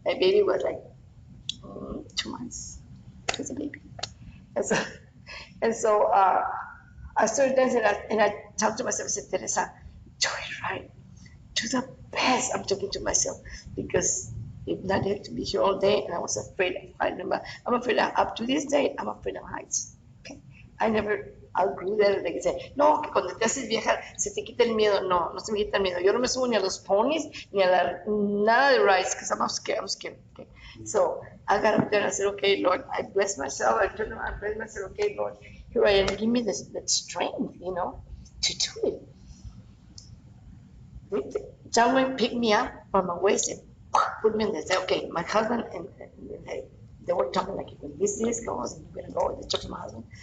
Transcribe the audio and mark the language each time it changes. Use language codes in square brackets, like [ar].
[en] My baby was like 2 months. It was a baby, and so I started dancing, and I talked to myself. I said, Teresa, do it right, do the best. I'm talking to myself because if not, you have to be here all day. And I was afraid. I'm afraid up to this day, I'm afraid of heights. Okay, I never outgrew that. Like I said, [es] no, que cuando te haces vieja se te quita el miedo. No se me quita el miedo. Yo no me subo ni a los ponies ni a nada de [en] rides because I'm scared. Okay, so I got up there and I said, okay, Lord, I bless myself. I turned around, I blessed myself. Okay, Lord, here I am. Give me that strength, to do it. John Wayne picked me up from my waist and put me in there. Said, okay, my husband and they were talking like, when this goes, and you're gonna go. They talked to my husband.